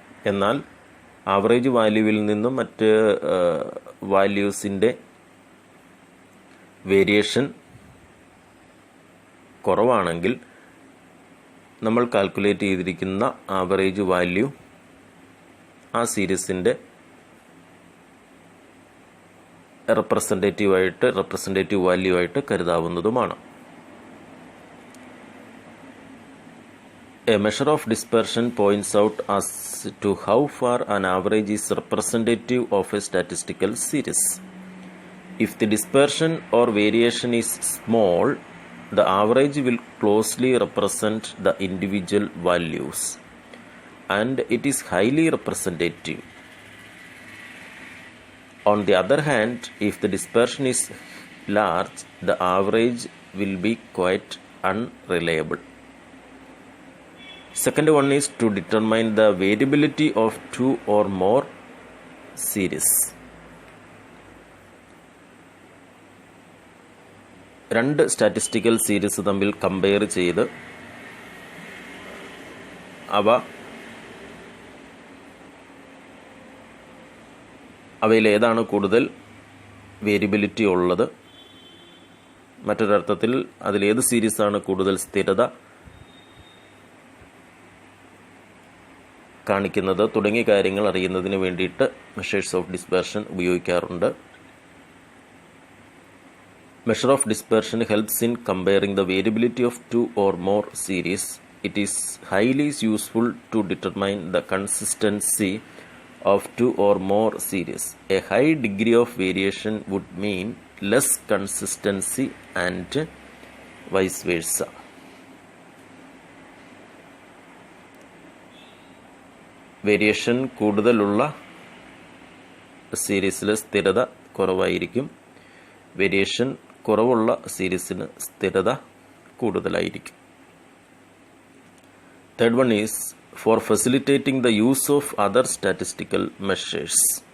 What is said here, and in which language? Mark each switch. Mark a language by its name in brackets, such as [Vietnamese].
[Malayalam] എന്നാൽ ആവറേജ് വാല്യൂവിൽ നിന്നും മറ്റ് വാല്യൂസിൻ്റെ വേരിയേഷൻ കുറവാണെങ്കിൽ നമ്മൾ കാൽക്കുലേറ്റ് ചെയ്തിരിക്കുന്ന ആവറേജ് വാല്യൂ ആ സീരീസിൻ്റെ റെപ്രസെൻറ്റേറ്റീവ് വാല്യൂ ആയിട്ട് കരുതാവുന്നതുമാണ്. [English] A measure of dispersion points out as to how far an average is representative of a statistical series. If the dispersion or variation is small, the average will closely represent the individual values, and it is highly representative. On the other hand, if the dispersion is large, the average will be quite unreliable. Second one is to determine the variability of two or more series. [Malayalam] രണ്ട് statistical series തമ്മിൽ compare ചെയ്ത് അവയിൽ ഏതാണ് കൂടുതൽ variability ഉള്ളത്, മറ്റൊരർത്ഥത്തിൽ അതിലേത് സീരീസാണ് കൂടുതൽ സ്ഥിരത കാണിക്കുന്നത് തുടങ്ങിയ കാര്യങ്ങൾ അറിയുന്നതിന് വേണ്ടിയിട്ട് മെഷേഴ്സ് ഓഫ് ഡിസ്പെർഷൻ ഉപയോഗിക്കാറുണ്ട്. [English] Measure of dispersion helps in comparing the variability of two or more series. It is highly useful to determine the consistency of two or more series. A high degree of variation would mean less consistency and vice versa. [Malayalam] Variation കൂടുതലുള്ള സീരീസിൽ സ്ഥിരത കുറവായിരിക്കും, variation കുറവുള്ള സീരീസിന് സ്ഥിരത കൂടുതലായിരിക്കും. [English] Third one is for facilitating the use of other statistical measures.